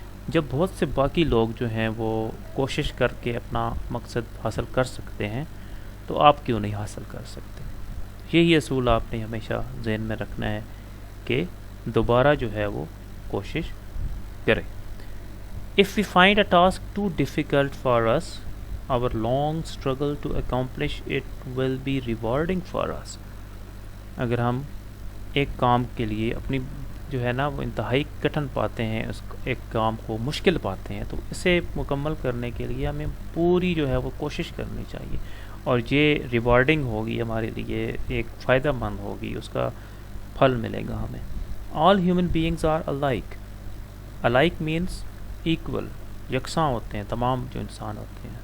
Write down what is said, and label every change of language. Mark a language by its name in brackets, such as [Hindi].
[Urdu] جب بہت سے باقی لوگ جو ہیں وہ کوشش کر کے اپنا مقصد حاصل کر سکتے ہیں تو آپ کیوں نہیں حاصل کر سکتے. یہی اصول آپ نے ہمیشہ ذہن میں رکھنا ہے کہ دوبارہ جو ہے وہ کوشش کریں. [English] If we find a task too difficult for us, our long struggle to accomplish it will be rewarding for us. [Urdu] اگر ہم ایک کام کے لیے اپنی جو ہے نا وہ انتہائی کٹھن پاتے ہیں، اس ایک کام کو مشکل پاتے ہیں، تو اسے مکمل کرنے کے لیے ہمیں پوری جو ہے وہ کوشش کرنی چاہیے، اور یہ ریوارڈنگ ہوگی ہمارے لیے، ایک فائدہ مند ہوگی، اس کا پھل ملے گا ہمیں. [English] All human beings are alike. Alike means equal. [Urdu] یکساں ہوتے ہیں تمام جو انسان ہوتے ہیں.